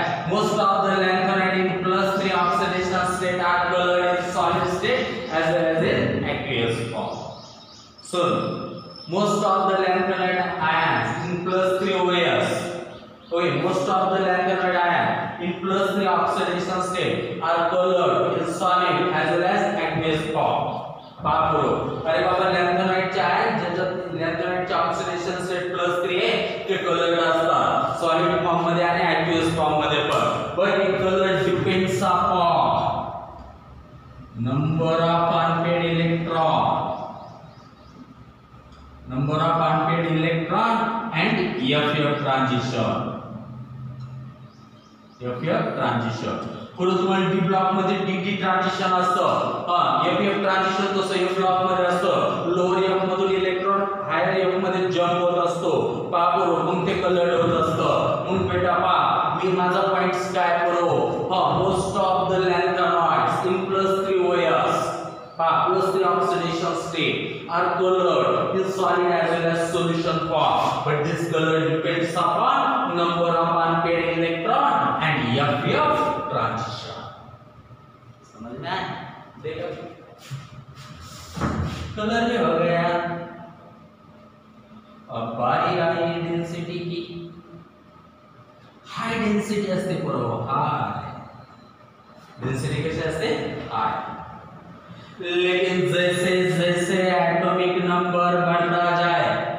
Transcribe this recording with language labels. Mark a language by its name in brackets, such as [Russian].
[English] Most of the lanthanide in +3 oxidation state are colored in solid state as well as in aqueous form. So most of the lanthanide ions in +3 OAS. Okay, most of the lanthanide ions in +3 oxidation state are colored in solid as well as aqueous form. [Marathi] पापरो अरे बाबा लॅन्थनाइडचे आहे ज्याच्यात लॅन्थनाइडचे oxidation state +3 आहे ते coloured असतात solid form मध्ये आणि ॲक्व्हियस form मध्ये पण. [English] But it colour depends upon number of unpaired electron and FF transition. [Marathi] पुढे तुम्हाला डी ब्लॉक मध्ये डी ट्रान्झिशन असतं. FF ट्रान्झिशन कसं F ब्लॉक मध्ये असतं. लोअर F मधून इलेक्ट्रॉन हायर F मध्ये जंप होत असतो. बरोबर मग ते कलर्ड होत असतं. मग बेटा मी माझा पॉइंट्स काय करू [English] Most of the lanthanides in +3 OAS +3 oxidation state are colored in solid as well as solution form, but this color depends upon number of unpaired electron and FF transition. [Hindi] समझ में आया? देखो कलर में हो गया. अब बारी आई डेंसिटी की. [Marathi] हाई डेंसिटी असते बरोबर हाय डेंसिटी कशी असते हाय. [Hindi] लेकिन जैसे जैसे एटॉमिक नंबर बढ़ता जाए